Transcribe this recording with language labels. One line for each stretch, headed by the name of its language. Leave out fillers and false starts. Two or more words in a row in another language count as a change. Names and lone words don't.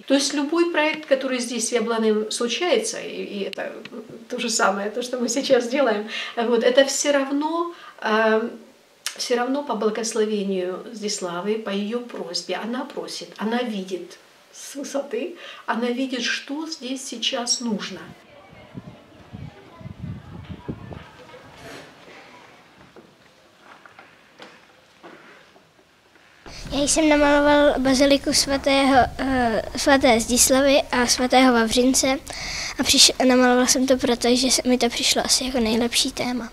Russian: То есть любой проект, который здесь в Яблоне случается, и это то же самое, то, что мы сейчас делаем, вот, это все равно по благословению Здиславы, по ее просьбе. Она просит, она видит с высоты, она видит, что здесь сейчас нужно.
Czech: Já jsem namaloval baziliku svaté Zdislavy a svatého Vavřince a namalovala jsem to proto, že mi to přišlo asi jako nejlepší téma.